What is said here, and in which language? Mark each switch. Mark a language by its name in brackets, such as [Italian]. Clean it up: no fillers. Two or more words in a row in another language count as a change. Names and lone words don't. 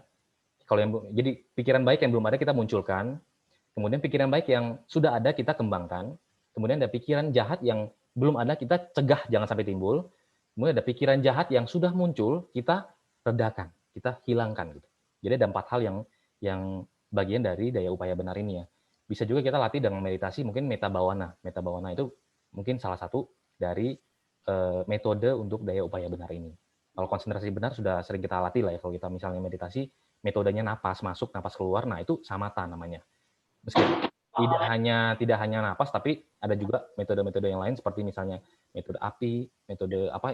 [Indonesian] Jadi pikiran baik yang belum ada kita munculkan, kemudian pikiran baik yang sudah ada kita kembangkan, kemudian ada pikiran jahat yang belum ada kita cegah jangan sampai timbul, kemudian ada pikiran jahat yang sudah muncul kita redakan, kita hilangkan gitu. Jadi ada 4 hal yang bagian dari daya upaya benar ini ya. Bisa juga kita latih dengan meditasi, mungkin [Pali] metta bhavana. Metta bhavana [Indonesian] itu mungkin salah satu dari metode untuk daya upaya benar ini. Kalau konsentrasi benar sudah sering kita latih lah ya. Kalau kita misalnya meditasi, metodenya napas masuk, napas keluar, nah itu samatha namanya. Meskipun tidak hanya napas, tapi ada juga metode-metode yang lain seperti misalnya metode api, metode apa.